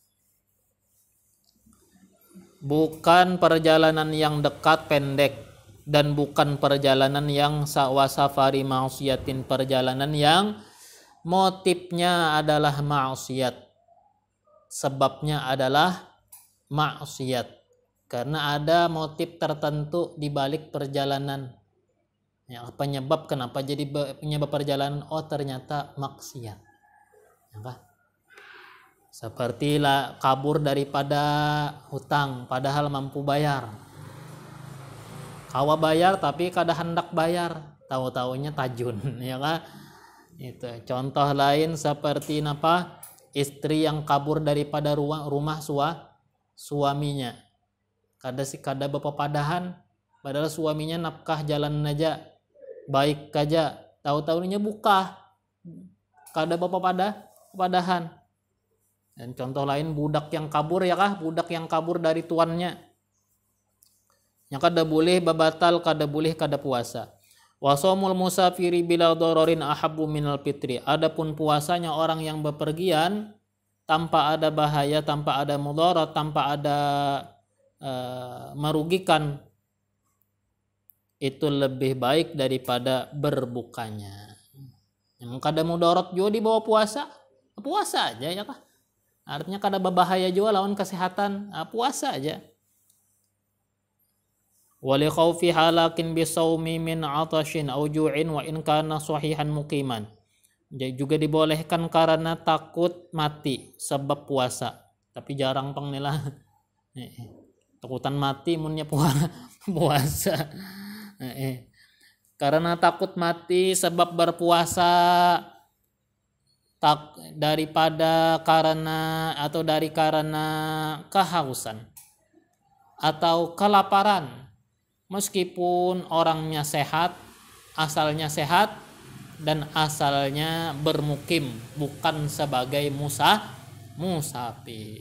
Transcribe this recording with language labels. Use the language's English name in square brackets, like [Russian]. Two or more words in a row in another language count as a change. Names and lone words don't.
[Indonesian] Bukan perjalanan yang dekat pendek, dan bukan perjalanan yang [Arabic] سفر معصية, [Indonesian] perjalanan yang motifnya adalah maksiat, sebabnya adalah maksiat, karena ada motif tertentu di balik perjalanan. Ya, penyebab kenapa jadi penyebab perjalanan? Oh, ternyata maksiat. Ya, seperti kabur daripada hutang padahal mampu bayar. [Banjar] Kawa bayar tapi kada hendak bayar, tahu-taunya tajun, [Indonesian] ya kan? Itu contoh lain seperti apa? Istri yang kabur daripada rumah suaminya. [Banjar] Kada bepapadahan, padahal suaminya nafkah jalan aja, baik aja, tahu-tahunya buka, kada padahan. [Indonesian] Dan contoh lain budak yang kabur, ya kah, budak yang kabur dari tuannya, yang [Banjar] kada boleh babatal, kada boleh kada puasa. [Arabic] وصوم المسافر بلا ضرر أحب من الفطر. [Indonesian] Adapun puasanya orang yang bepergian tanpa ada bahaya, tanpa ada mudarat, tanpa ada merugikan, itu lebih baik daripada berbukanya. [Banjar] Yang kada mudarat juga dibawa puasa aja, ya kah? Artinya kada berbahaya juga lawan kesehatan, puasa aja. [Arabic] ولخوف هلاك بالصوم من عطش أو جوع وإن كان صحيحا مقيما. [Indonesian] Juga dibolehkan karena takut mati sebab puasa, [Banjar] tapi jarang pang nila takutan mati munnya puasa. [Indonesian] Karena takut mati sebab berpuasa, daripada karena kehausan atau kelaparan, meskipun orangnya sehat, asalnya sehat dan asalnya bermukim, bukan sebagai musafir.